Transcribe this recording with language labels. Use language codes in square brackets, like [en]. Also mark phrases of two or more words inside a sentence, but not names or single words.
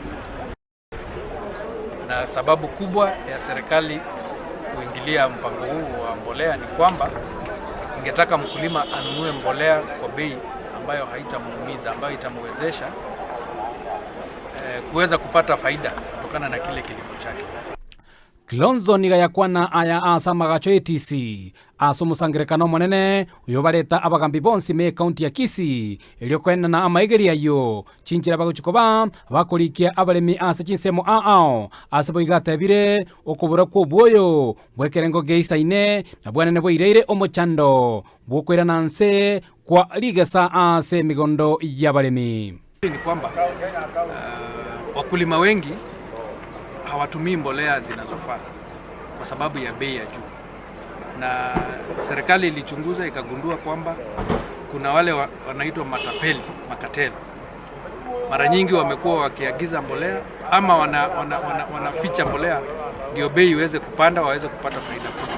[sw] Na sababu kubwa ya serikali kuingilia mpango huu wa mbolea ni kwamba ingetaka mkulima anunue mbolea kwa bei ambayo haitamuumiza, ambayo itamwezesha kuweza kupata faida kutokana na kile kilimo chake. [guz] Kilonzo niga yakwana aya asamaga ATC asumusangirekano monene uyo baleta abagambi bonsi me county ya Kisii elio kwena na amaigeri ayo chinjira baguchikoba bakolikia abalemi ase chinsemo asebo igatebire okubura ko bwoyo bwekerengo geisaine na bwanene bwireire omochando bwokwera nanse kwa ligesa ase migondo y'abalemi. [sw] Ni kwamba wakulima wengi hawatumii mbolea zinazofaa kwa sababu ya bei ya juu, na serikali ilichunguza ikagundua kwamba kuna wale wanaitwa makateli. Mara nyingi wamekuwa wakiagiza mbolea ama wanaficha mbolea ndio bei iweze kupanda, waweze kupata faida kubwa.